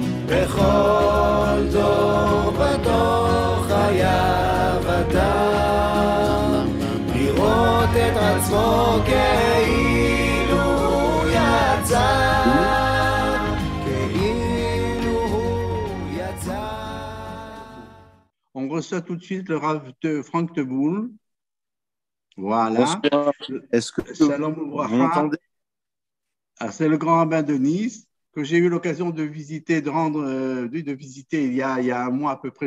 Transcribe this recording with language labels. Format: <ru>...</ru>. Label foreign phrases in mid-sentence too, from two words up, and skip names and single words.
<he>בכל דור ודור חייב אדם לראות את עצמו כאילו הוא יצא, כאילו הוא יצא.</he> <fr>On reçoit tout de suite le Rav de Franck Teboul. Voilà. Bonsoir. Est-ce que Shalom vous Ouvracha. m'entendez? Ah, c'est le grand rabbin de Nice que j'ai eu l'occasion de visiter, de visiter il y a un mois à peu près.</fr>